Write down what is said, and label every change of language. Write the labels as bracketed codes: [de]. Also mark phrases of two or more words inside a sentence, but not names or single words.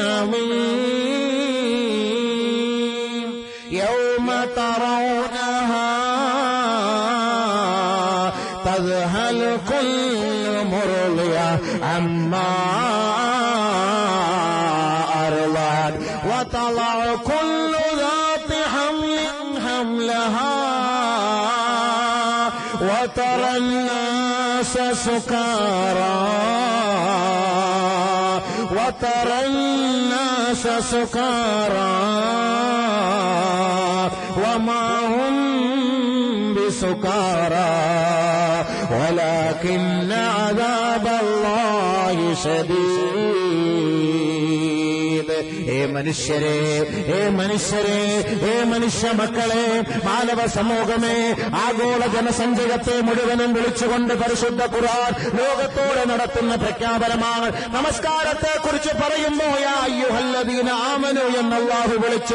[ar] عظيم يوم ترونها تذهل كل مرضعة عما أرضعت وتضع كل ذات حمل حملها وترى الناس سكارى وما هم بسكارى ولكن عذاب الله شديد. [ml] മനുഷ്യരെ, മനുഷ്യ മക്കളെ, മാനവ സമൂഹമേ, ആഗോള ജനസഞ്ചയത്തെ മുഴുവനും വിളിച്ചുകൊണ്ട് പരിശുദ്ധ ഖുർആൻ ലോകത്തോടെ നടത്തുന്ന പ്രഖ്യാപനമാണ്. നമസ്കാരത്തെ കുറിച്ച് പറയുമ്പോ [ar] يا أيها الذين آمنوا [ml] എന്ന് അല്ലാഹു വിളിച്ചു.